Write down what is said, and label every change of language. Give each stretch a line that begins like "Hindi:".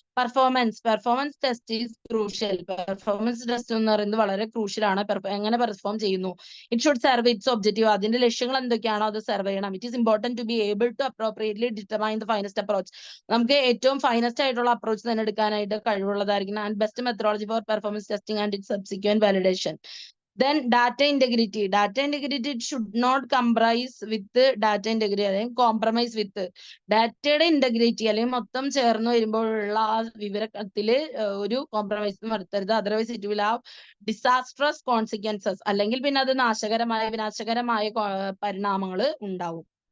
English: Performance test is crucial.
Malayalam: Performance test എന്ന് പറയുന്നത് വളരെ ക്രൂഷ്യൽ ആണ്. എങ്ങനെ പെർഫോം ചെയ്യുന്നു.
English: It should serve its objective.
Malayalam: അതിന്റെ ലക്ഷ്യങ്ങൾ എന്തൊക്കെയാണോ അത് സെർവ് ചെയ്യണം.
English: It is important to be able to appropriately determine the finest approach.
Malayalam: നമുക്ക് ഏറ്റവും ഫൈനസ്റ്റ് ആയിട്ടുള്ള അപ്രോച്ച് തന്നെ എടുക്കാനായിട്ട് കഴിവുള്ളതായിരിക്കണം.
English: And best methodology for performance testing and it subsequent validation. Then data integrity. Data integrity should not compromise with data integrity,
Malayalam: അല്ലെങ്കിൽ compromise വിത്ത്. ഡാറ്റയുടെ integrity അല്ലെങ്കിൽ മൊത്തം ചേർന്ന് വരുമ്പോഴുള്ള ആ വിവരത്തില് ഒരു കോംപ്രമൈസും വരുത്തരുത്.
English: Otherwise it will have disastrous consequences.
Malayalam: അല്ലെങ്കിൽ പിന്നെ അത് വിനാശകരമായ പരിണാമങ്ങൾ ഉണ്ടാവും.